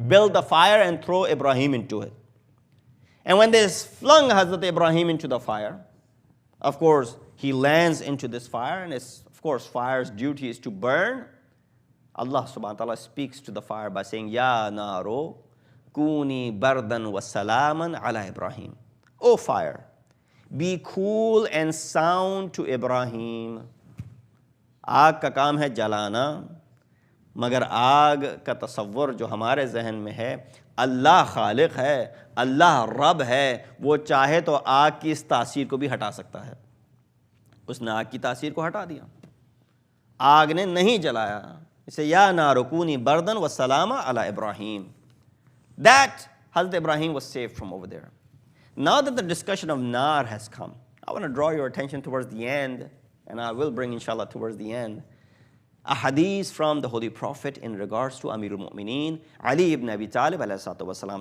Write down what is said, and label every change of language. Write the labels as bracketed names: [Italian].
[English] Build the fire and throw Ibrahim into it. And when they flung Hazrat Ibrahim into the fire, of course, he lands into this fire, and of course, fire's duty is to burn. Allah subhanahu wa ta'ala speaks to the fire by saying, [Arabic] Ya naro, kuni bardan wa salaman ala Ibrahim. [English] O fire, be cool and sound to Ibrahim. [Hindi] आग का काम है जलाना, मगर आग का तसव्वुर जो हमारे जहन में है, अल्लाह खालिक है, अल्लाह रब है, वो चाहे तो आग की इस तासीर को भी हटा सकता है. उसने आग की तासीर को हटा दिया. आग ने नहीं जलाया. [English] He said, [Arabic] Ya narukuni bardan wa salama ala Ibrahim. [English] That Hazrat Ibrahim was saved from over there. Now that the discussion of nar has come, I want to draw your attention towards the end, and I will bring inshallah towards the end, a hadith from the Holy Prophet in regards to Amirul Mu'mineen, Ali ibn Abi Talib alayhi salatu wa salam.